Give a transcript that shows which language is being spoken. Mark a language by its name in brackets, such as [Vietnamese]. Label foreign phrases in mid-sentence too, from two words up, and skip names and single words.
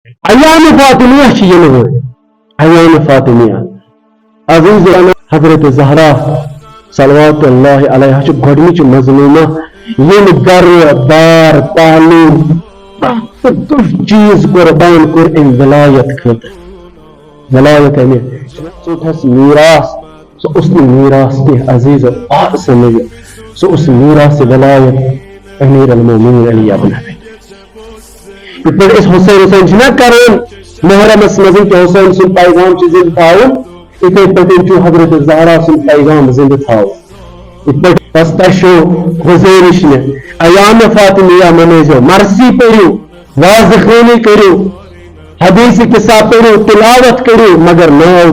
[Kashmiri] ایام فاطمیہ چھ ین وول ایام فاطمیہ عزیز حضرت زہرا [Arabic] صلوات اللہ علیہ [Kashmiri] چھ گۄڈنِچ مظلومہ یم گر بار تعلیم چیز قربان کور ام ولایت خاطر ولایت امہ ژھس میراث سہ اس میراث کینٛہہ عزیز سمجھ سہ اس میراث ولایت امیر المومنین علی ابن ابی یتھ پٲٹھۍ أسۍ حسین چھِنہ کران محرمس منٛز کہ حسین سُنٛد پیغام چھُ زندٕ تھاوُن یِتھے پٲٹھۍ چھُ حضرت زہرا سُنٛد پیغام زندٕ تھاوُن یتھ پٲٹھۍ بس تۄہہِ چھو گُزٲرِش مےٚ ایام فاطمیہ منٲیزیو مرثی پٔرِو واضح خٲنی کٔرِو حدیث قصہ پٔرِو تلاوت کٔرِو مگر ناو